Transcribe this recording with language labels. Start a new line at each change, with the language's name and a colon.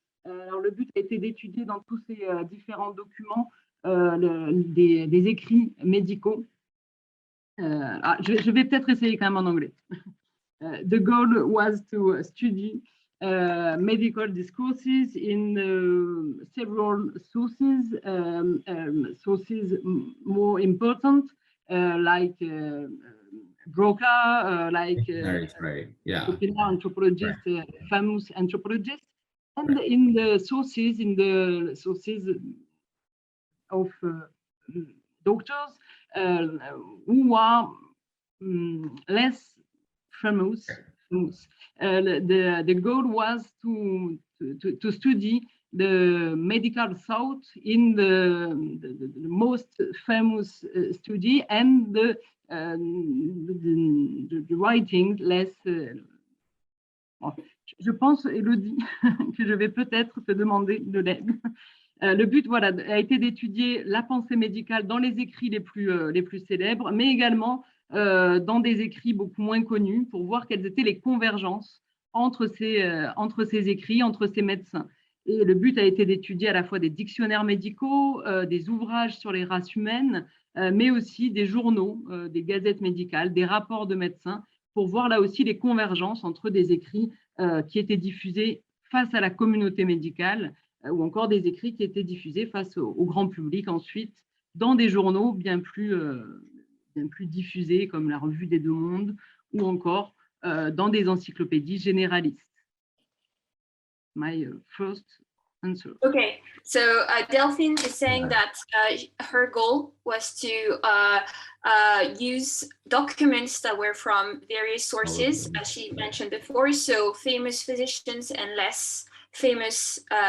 French: Alors, le but a été d'étudier dans tous ces différents documents des écrits médicaux. Je vais peut-être essayer quand même en anglais.
English: The goal was to study medical discourses in several sources, sources more important, like Broca, like right. Yeah. popular anthropologist, famous anthropologist, and in the sources of doctors who are less famous. The goal was to study the medical thought in the most famous study and the writing less.
French: Je pense, Elodie, que je vais peut-être te demander de l'aide. Le but, voilà, a été d'étudier la pensée médicale dans les écrits les plus célèbres, mais également dans des écrits beaucoup moins connus, pour voir quelles étaient les convergences entre ces écrits, entre ces médecins. Et le but a été d'étudier à la fois des dictionnaires médicaux, des ouvrages sur les races humaines, mais aussi des journaux, des gazettes médicales, des rapports de médecins, pour voir là aussi les convergences entre des écrits qui étaient diffusés face à la communauté médicale, ou encore des écrits qui étaient diffusés face au grand public ensuite, dans des journaux bien plus diffusés, comme la Revue des Deux Mondes, ou encore dans des encyclopédies généralistes.
English: My first answer. Okay, so Delphine is saying that her goal was to use documents that were from various sources, as she mentioned before, so famous physicians and less famous